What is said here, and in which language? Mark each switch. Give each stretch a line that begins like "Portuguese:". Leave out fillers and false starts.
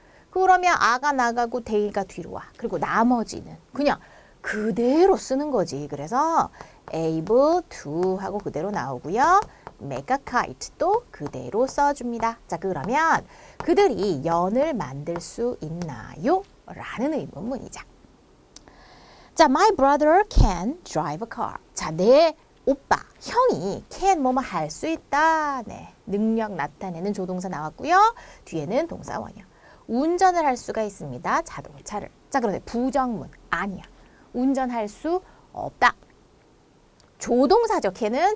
Korean: 그러면 아가 나가고 they가 뒤로 와. 그리고 나머지는 그냥 그대로 쓰는 거지. 그래서
English: able to
Korean: 하고 그대로 나오고요.
English: make a kite
Korean: 또 그대로 써줍니다. 자, 그러면 그들이 연을 만들 수 있나요? 라는 의문문이죠.
English: 자, my brother can drive a car.
Korean: 자, 내 오빠, 형이 can 뭐뭐 할 수 있다. 네, 능력 나타내는 조동사 나왔고요. 뒤에는 동사 원형. 운전을 할 수가 있습니다. 자동차를. 자, 그런데 부정문 아니야. 운전할 수 없다. 조동사죠. can은.